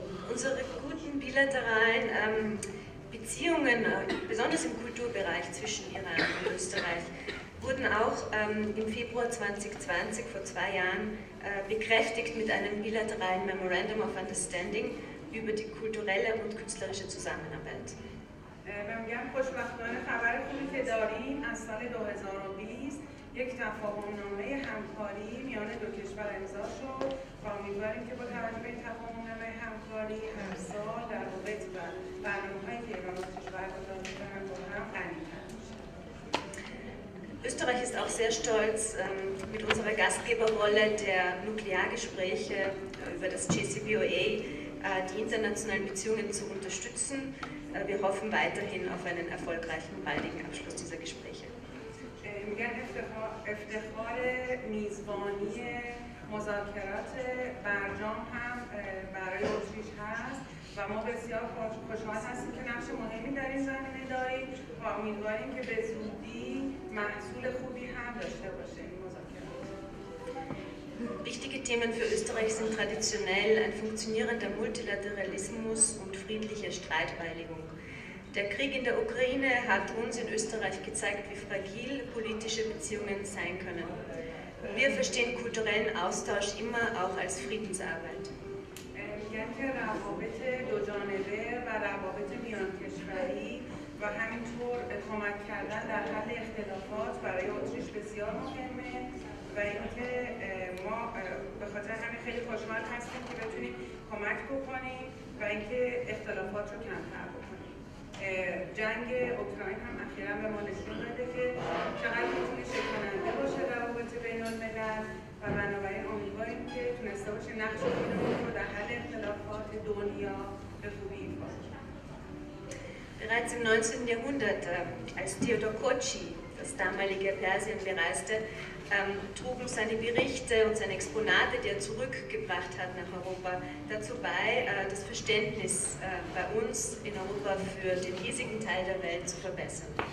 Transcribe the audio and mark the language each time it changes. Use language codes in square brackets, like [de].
[de] Unsere guten bilateralen Beziehungen, besonders im Kulturbereich zwischen Iran und Österreich, wurden auch im Februar 2020, vor 2 Jahren, bekräftigt mit einem bilateralen Memorandum of Understanding über die kulturelle und künstlerische Zusammenarbeit. [fa] میگم خوشبختانه خبر خوبی که داریم از سال 2020 یک تفاهم‌نامه همکاری میان دو کشور امضا شد و امیدواریم که با توجه به این تفاهم‌نامه همکاری هر سال در روابط و برنامه‌هایی که ایران و اتریش برگزار می‌کنند با هم غنی‌تر میشه. [de] Österreich ist auch sehr stolz, mit unserer Gastgeberrolle der Nukleargespräche über das JCPOA die internationalen Beziehungen zu unterstützen. Wir hoffen weiterhin auf einen erfolgreichen und baldigen Abschluss dieser Gespräche. [fa] میگن افتخار میزبانی مذاکرات برجام هم برای اتریش هست و ما بسیار خوشحال هستیم که نقش مهمی در این زمینه داریم و امیدواریم که به زودی محصول خوبی هم داشته باشه این مذاکرات. [de] Wichtige Themen für Österreich sind traditionell ein funktionierender Multilateralismus und friedliche Streitbeilegung. Der Krieg in der Ukraine hat uns in Österreich gezeigt, wie fragil politische Beziehungen sein können. Wir verstehen kulturellen Austausch immer auch als Friedensarbeit. [fa] میگن که روابط دوجانبه و روابط میان کشوری و همینطور کمک کردن در حل اختلافات برای اتریش بسیار مهمه و اینکه ما به خاطر همین خیلی خوشحال هستیم که بتونیم کمک بکنیم و اینکه اختلافات رو کمتر بکنیم. جنگ اوکراین هم اخیراً به ما نشون داده که چقدر میتونه شکننده باشه روابط بین الملل و بنابراین امیدواریم که تونسته باشه نقش ایران رو در حل اختلافات دنیا به خوبی ایفا کنه. [de] Bereits im 19. Jahrhundert, als Theodor Kotschi das damalige Persien bereiste, trugen seine Berichte und seine Exponate, die er zurückgebracht hat nach Europa, dazu bei, das Verständnis bei uns in Europa für den hiesigen Teil der Welt zu verbessern.